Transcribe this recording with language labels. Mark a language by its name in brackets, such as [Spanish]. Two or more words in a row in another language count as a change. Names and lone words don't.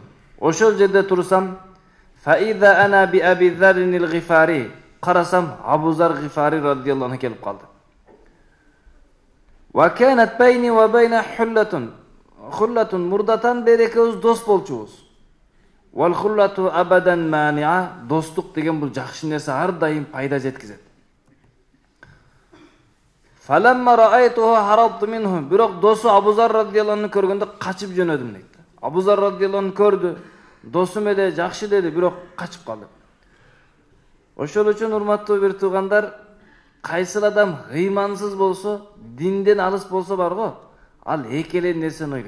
[Kyrgyz] Ошол жерде турсам, [Arabic] فإذا أنا بأبي ذر الغفاري, [Kyrgyz] карасам Абу Зар Гифари [Arabic] رضي الله عنه [Kyrgyz] келип калды. [Arabic] وكانت بيني وبين خلة مودة бери экөөбүз дос болчубуз. والخلة أبدا مانعة, [Kyrgyz] достук деген бул жакшы нерсе, ар дайым пайда жеткизет. [Arabic] فلما رأيته هربت منه. [Kyrgyz] Бирок досу Абу Зар [Arabic] رضي الله عنه [Kyrgyz] көргөндө качып жөнөдүм дейт. Абу Зар [Arabic] رضي الله عنه [Kyrgyz] көрдү. Досум эле жакшы деди, бирок качып калды. Ошол үчүн урматтуу бир туугандар, кайсы адам ыймансыз болсо, динден алыс болсо бар го, ал эки эле нерсени ойлойт.